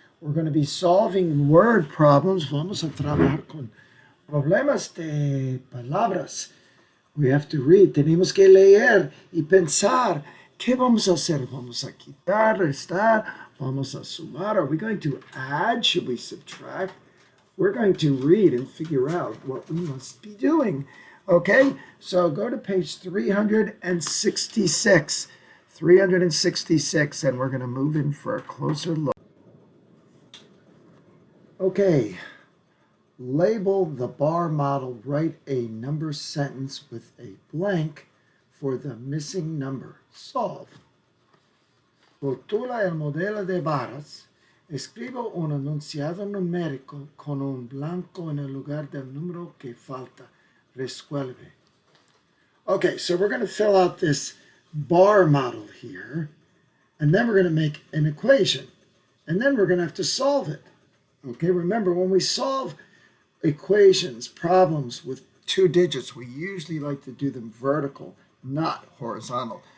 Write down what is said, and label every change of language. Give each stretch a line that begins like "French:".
English: We're going to be solving word problems.
Spanish: Vamos a trabajar con problemas de palabras.
English: We have to read.
Spanish: Tenemos que leer y pensar. ¿Qué vamos a hacer? ¿Vamos a quitar, restar? ¿Vamos a sumar?
English: Are we going to add? Should we subtract? We're going to read and figure out what we must be doing. Okay, so go to page 366. 366, and we're going to move in for a closer look. Okay, label the bar model. Write a number sentence with a blank for the missing number. Solve.
Spanish: Rotula el modelo de barras. Escribo un enunciado numérico con un blanco en el lugar del número que falta. Resuelve.
English: Okay, so we're going to fill out this bar model here, and then we're going to make an equation, and then we're going to have to solve it. Okay, remember when we solve equations, problems with two digits, we usually like to do them vertical, not horizontal.